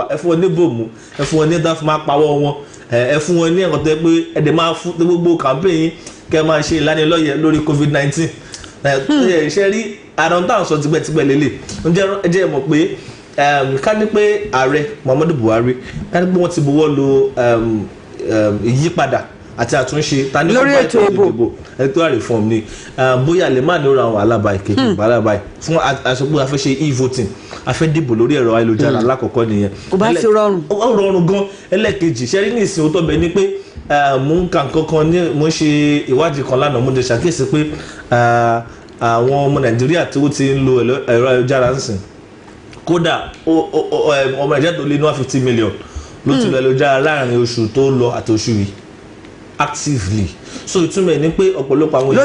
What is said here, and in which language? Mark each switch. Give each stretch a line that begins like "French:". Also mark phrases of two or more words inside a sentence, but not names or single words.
Yoruba: ẹ̀fọn ní dáfọ́ máa pawọ́ wọn ẹ̀fún wọn ní ẹ̀kọ́ tẹ́ pé ẹ̀dẹ̀ máa fún gbogbo campaign yín kẹ́ máa ṣe ìlanilọ́yẹ̀ lórí COVID-19 ṣe rí àrùn táwọn sọ tipẹ́tipẹ́ lélẹ̀ ẹ jẹ́ mọ̀ pé ká ní pé ààrẹ Muhammadu Buhari ká ní pé wọ́n ti buwọ́ lu ìyípadà àti àtúnṣe tani lórí ètò ìbò
English: electoral reform
Yoruba: ni bóyá lè má ní ọ̀rọ̀ àwọn alábàá ìkejì alábàá fún àṣepọ̀ afẹ́ṣe e-voting afẹ́dìbò lórí ẹ̀rọ ayélujára alákọ̀ọ́kọ́ nìyẹn. kò bá ti rọrùn. ó rọrùn gan ẹlẹ́ẹ̀kejì ṣẹ́rí ní ìsìn òótọ́ bẹ́ẹ̀ ni pé mò ń ka nǹkan kan ní mo ń ṣe ìwádìí kan lánàá mo lè ṣàkíyèsí pé àwọn ọmọ Nàìjíríà tí ó ti ń lo ẹ̀rọ ayélujára ń sìn kódà ọmọ Nàìjíríà tó lé ní 150 million ló ti lọ ayélujára láàrin oṣù tó lọ àti oṣù yìí
English: actively so
Yoruba: ìtumọ̀ ẹ̀ ni pé ọ̀pọ̀lọpọ̀ àwọn